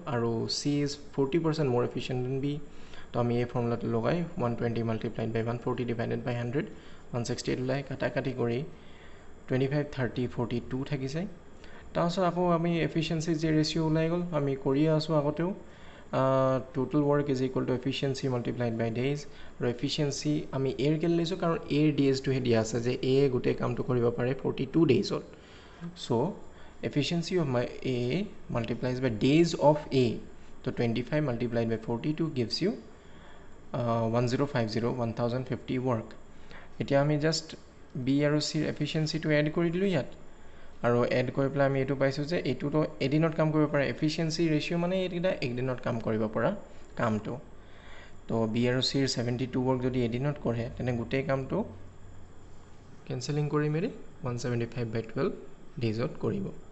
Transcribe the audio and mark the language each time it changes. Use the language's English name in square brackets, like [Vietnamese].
[Assamese] আৰু [English] C is 40% more efficient than B. [Assamese] তো আমি এই ফৰ্মুলাটো লগাই 120 × 140 / 100 168 ওলাই কাটি কৰি 25, 30, 42 থাকি যায়। তাৰপাছত আকৌ আমি এফিচিয়েঞ্চি যে ৰেচিঅ' ওলাই গ'ল, আমি কৰিয়ে আছোঁ আগতেও। [English] Total work is equal to efficiency multiplied by days. [Assamese] আৰু এফিচিয়েঞ্চি আমি এৰ কেলৈ লৈছোঁ, কাৰণ এৰ ডেইজটোহে দিয়া আছে যে এ গোটেই কামটো কৰিব পাৰে 42 ডেইজত। [English] So' efficiency of A multiplies by days of A. তো 25 multiplied by 42 gives you 1050 work. [Assamese] এতিয়া আমি জাষ্ট বি আৰু চিৰ এফিচিয়েঞ্চিটো এড কৰি দিলোঁ ইয়াত, আৰু এড কৰি পেলাই আমি এইটো পাইছোঁ যে এইটোতো এদিনত কাম কৰিব পাৰে। এফিচিয়েঞ্চি ৰেচিঅ' মানে এইকেইটা একদিনত কাম কৰিব পৰা কামটো। তো বি আৰু চিৰ 72 ৱৰ্ক যদি এদিনত কৰে তেনে গোটেই কামটো কেঞ্চেলিং কৰি মেলি 175/12 ডেইজত কৰিব।